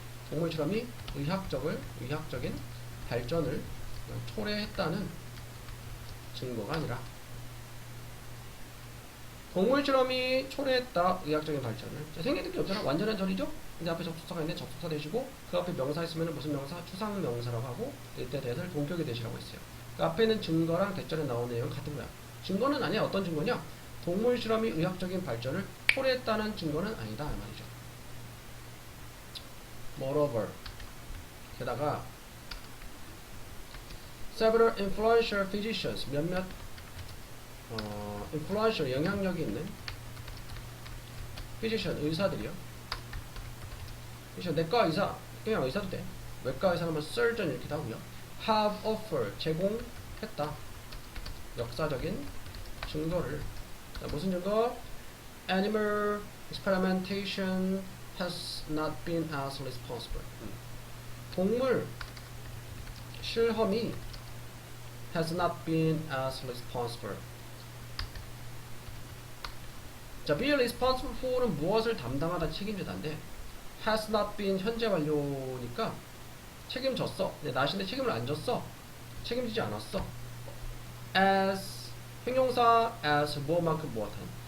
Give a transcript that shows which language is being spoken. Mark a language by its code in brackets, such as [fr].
[ko] 동물 실험이 의학적인 발전을 초래했다는 증거가 아니라 동물 실험이 초래했다. 의학적인 발전을. 자, 생략될 게 없잖아. 완전한 절이죠? 근데 앞에 접속사가 있는데 접속사 되시고 그 앞에 명사 있으면 무슨 명사? 추상 명사라고 하고 이때 대해서 동격이 되시라고 했어요. 그 앞에는 증거랑 대절에 나온 내용 같은 거야. 증거는 아니야. 어떤 증거냐? 동물 실험이 의학적인 발전을 초래했다는 증거는 아니다. 이 말이죠. [en] Moreover, [ko] 게다가 [en] several influential physicians, [ko] 몇몇 [en] influential, [ko] 영향력이 있는 [en] physician, [ko] 의사들이요. 내과 의사, 그냥 의사도 돼. 외과 의사는 뭐 surgeon 이렇게 하고요. [en] have offered, [ko] 제공했다. 역사적인 증거를. 자, 무슨 증거? [en] Animal experimentation has not been as responsible. [ko] 동물 실험이 [en] has not been as responsible. [ko] 자, [en] be responsible for [ko] 는 무엇을 담당하다, 책임지다인데 [en] has not been [ko] 현재 완료니까 책임졌어. 나신데 책임을 안 졌어. 책임지지 않았어. as 형용사 as 뭐만큼 무엇한.